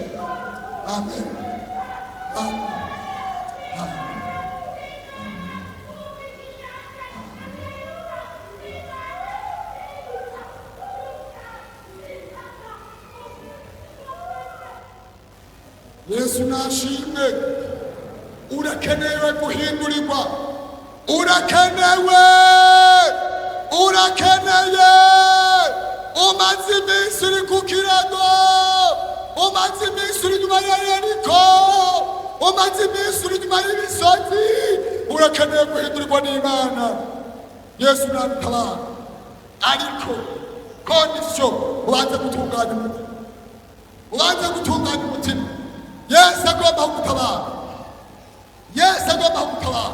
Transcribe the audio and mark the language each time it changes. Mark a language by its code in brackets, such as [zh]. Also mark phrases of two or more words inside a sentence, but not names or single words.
[rw] Amen. Yesu nashimwe. Urakenewe guhindurirwa, urakeneye. Umaze iminsi uri ku kirago, umaze iminsi uri nyuma ya Yeriko, umaze iminsi uri nyuma y'imisozi, urakeneye guhindurirwa n'Imana. Yesu nadutabara, ariko kondisiyo ubanze gutunganya umutima. Yesu agomba gutabara.